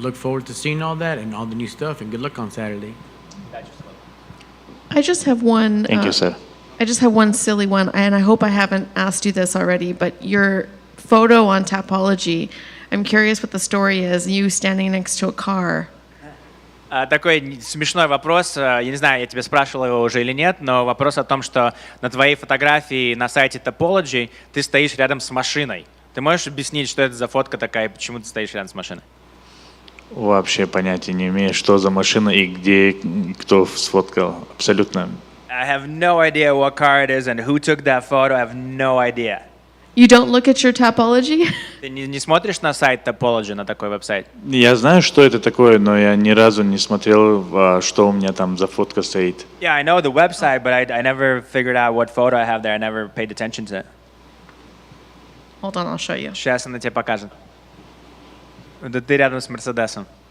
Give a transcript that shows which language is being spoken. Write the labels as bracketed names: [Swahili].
[English] Look forward to seeing all that and all the new stuff, and good luck on Saturday. I just have one. Thank you, sir. I just have one silly one, and I hope I haven't asked you this already, but your photo on Tapology, I'm curious what the story is, you standing next to a car. [Russian] Такой смешной вопрос, я не знаю, я тебя спрашивал его уже или нет, но вопрос о том, что на твоей фотографии на сайте Topology ты стоишь рядом с машиной. Ты можешь объяснить, что это за фотка такая, и почему ты стоишь рядом с машиной? Вообще понятия не имею, что за машина и где, кто сфоткал. Абсолютно. [English] I have no idea what car it is and who took that photo. I have no idea. You don't look at your Tapology? [Russian] Ты не смотришь на сайт Topology, на такой веб-сайт? Я знаю, что это такое, но я ни разу не смотрел, что у меня там за фотка стоит. [English] Yeah, I know the website, but I never figured out what photo I have there. I never paid attention to it. Hold on, I'll show you. [Russian] Сейчас она тебе покажет. Да ты рядом с Мерседесом.